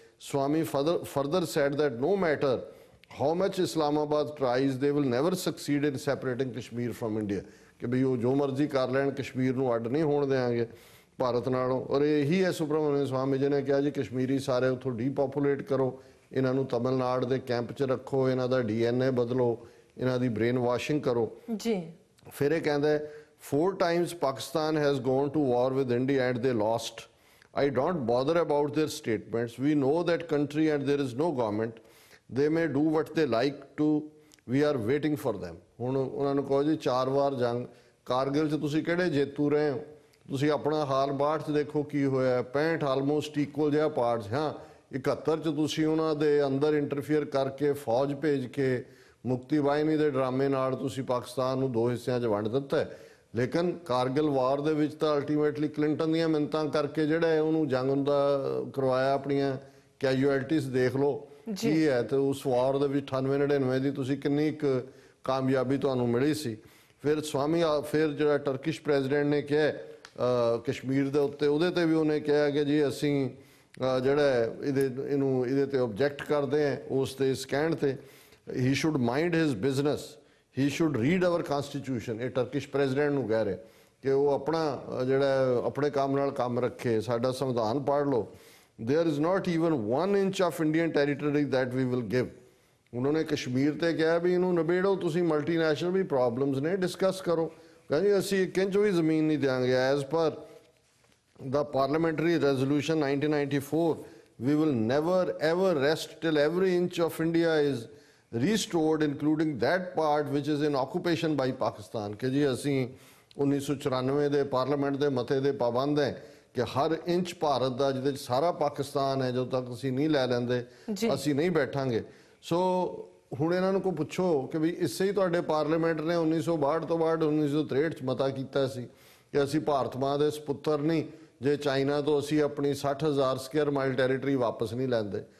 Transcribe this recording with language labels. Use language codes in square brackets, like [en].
[en] Swami further said that no matter how much Islamabad tries they will never succeed in separating Kashmir from India, [pa] ਕਿ ਵੀ ਉਹ ਜੋ ਮਰਜ਼ੀ ਕਰ ਲੈਣ ਕਸ਼ਮੀਰ ਨੂੰ ਅੱਡ ਨਹੀਂ ਹੋਣ ਦੇਵਾਂਗੇ ਭਾਰਤ ਨਾਲੋਂ। ਔਰ ਇਹੀ ਹੈ ਸੁਬਰਾਮਨਿਅਮ ਸਵਾਮੀ ਜੀ ਨੇ ਕਿਹਾ ਜੀ ਕਸ਼ਮੀਰੀ ਸਾਰੇ ਉੱਥੋਂ ਡੀਪੋਪੂਲੇਟ ਕਰੋ, ਇਹਨਾਂ ਨੂੰ ਤਮਿਲਨਾਡੂ ਦੇ ਕੈਂਪ 'ਚ ਰੱਖੋ, ਇਹਨਾਂ ਦਾ DNA ਬਦਲੋ, ਇਹਨਾਂ ਦੀ ਬ੍ਰੇਨ ਵਾਸ਼ਿੰਗ ਕਰੋ ਜੀ। ਫਿਰ ਇਹ ਕਹਿੰਦਾ [en] 4 times Pakistan has gone to war with India and they lost. I don't bother about their statements. We know that country and there is no government. They may do what they like to. We are waiting for them. [pa] ਹੁਣ ਉਹਨਾਂ ਨੂੰ ਕਹੋ ਜੀ 4 ਵਾਰ ਜੰਗ ਕਾਰਗਿਲ 'ਚ ਤੁਸੀਂ ਕਿਹੜੇ ਜੇਤੂ ਰਹੇ ਹੋ? ਤੁਸੀਂ ਆਪਣਾ ਹਾਲ 62 'ਚ ਦੇਖੋ ਕੀ ਹੋਇਆ, 65 ਆਲਮੋਸਟ ਇਕੁਅਲ ਜਿਹਾ ਪਾਰਟਸ। ਹਾਂ 71 'ਚ ਤੁਸੀਂ ਉਹਨਾਂ ਦੇ ਅੰਦਰ ਇੰਟਰਫੀਅਰ ਕਰਕੇ ਫੌਜ ਭੇਜ ਕੇ ਮੁਕਤੀ ਬਾਹਿਨੀ ਦੇ ਡਰਾਮੇ ਨਾਲ ਤੁਸੀਂ ਪਾਕਿਸਤਾਨ ਨੂੰ 2 ਹਿੱਸਿਆਂ 'ਚ ਵੰਡ ਦਿੱਤਾ ਹੈ। ਲੇਕਿਨ ਕਾਰਗਿਲ ਵਾਰ ਦੇ ਵਿੱਚ ਤਾਂ ਅਲਟੀਮੇਟਲੀ ਕਲਿੰਟਨ ਦੀਆਂ ਮਿੰਨਤਾਂ ਕਰਕੇ ਜਿਹੜਾ ਹੈ ਉਹਨੂੰ ਜੰਗ ਦਾ ਕਰਵਾਇਆ। ਆਪਣੀਆਂ ਕੈਜੂਅਲਟੀਜ਼ ਦੇਖ ਲਓ ਕੀ ਹੈ, ਤੇ ਉਸ ਵਾਰ ਦੇ ਵਿੱਚ 98-99 ਦੀ ਤੁਸੀਂ ਕਿੰਨੀ ਇੱਕ ਕਾਮਯਾਬੀ ਤੁਹਾਨੂੰ ਮਿਲੀ ਸੀ। ਫਿਰ ਸਵਾਮੀ ਫਿਰ ਜਿਹੜਾ ਟਰਕਿਸ਼ ਪ੍ਰੈਜ਼ੀਡੈਂਟ ਨੇ ਕਿਹਾ ਕਸ਼ਮੀਰ ਦੇ ਉੱਤੇ, ਉਹਦੇ ਤੇ ਵੀ ਉਹਨੇ ਕਿਹਾ ਕਿ ਜੀ ਅਸੀਂ ਜਿਹੜਾ ਇਹਦੇ ਤੇ ਆਬਜੈਕਟ ਕਰਦੇ ਹਾਂ ਉਸ ਤੇ ਇਸ ਕਹਿਣ ਤੇ [en] he should mind his business, he should read our constitution। [pa] ਇਹ ਟਰਕਿਸ਼ ਪ੍ਰੈਜ਼ੀਡੈਂਟ ਨੂੰ ਕਹਿ ਰਹੇ ਕਿ ਉਹ ਆਪਣਾ ਜਿਹੜਾ ਆਪਣੇ ਕੰਮ ਨਾਲ ਕੰਮ ਰੱਖੇ, ਸਾਡਾ ਸੰਵਿਧਾਨ ਪੜ੍ਹ ਲਓ। [en] there is not even 1 inch of Indian territory that we will give। [pa] ਉਹਨਾਂ ਨੇ ਕਸ਼ਮੀਰ ਤੇ ਕਿਹਾ ਵੀ ਇਹਨੂੰ ਨਿਬੇੜੋ, ਤੁਸੀਂ ਮਲਟੀਨੈਸ਼ਨਲ ਵੀ ਪ੍ਰੋਬਲਮਸ ਨੇ ਡਿਸਕਸ ਕਰੋ। ਕਹਿੰਦੇ ਅਸੀਂ 1 ਇੰਚ ਵੀ ਜ਼ਮੀਨ ਨਹੀਂ ਦਿਆਂਗੇ। [en] As per the parliamentary resolution 1994 we will never ever rest till every inch of India is restored including that part which is in occupation by Pakistan। [pa] ਕਿ ਜੀ ਅਸੀਂ 1994 ਦੇ ਪਾਰਲੀਮੈਂਟ ਦੇ ਮਤੇ ਦੇ ਪਾਬੰਦ ਹੈ ਕਿ ਹਰ ਇੰਚ ਭਾਰਤ ਦਾ ਜਿਹਦੇ ਚ ਸਾਰਾ ਪਾਕਿਸਤਾਨ ਹੈ ਜਦੋਂ ਤੱਕ ਅਸੀਂ ਨਹੀਂ ਲੈ ਲੈਂਦੇ ਅਸੀਂ ਨਹੀਂ ਬੈਠਾਂਗੇ। ਸੋ ਹੁਣ ਇਹਨਾਂ ਨੂੰ ਕੋ ਪੁੱਛੋ ਕਿ ਵੀ ਇਸੇ ਹੀ ਤੁਹਾਡੇ ਪਾਰਲੀਮੈਂਟ ਨੇ 1962 ਤੋਂ ਬਾਅਦ 1963 ਚ ਮਤਾ ਕੀਤਾ ਸੀ ਕਿ ਅਸੀਂ ਭਾਰਤ ਮਾਂ ਦੇ ਸਪੁੱਤਰ ਨਹੀਂ, ਜੇ ਚਾਈਨਾ ਤੋਂ ਅਸੀਂ ਆਪਣੀ 60,000 ਸਕੁਅਰ ਮਾਈਲ ਟੈਰੀਟਰੀ ਵਾਪਸ ਨਹੀਂ ਲੈਂਦੇ।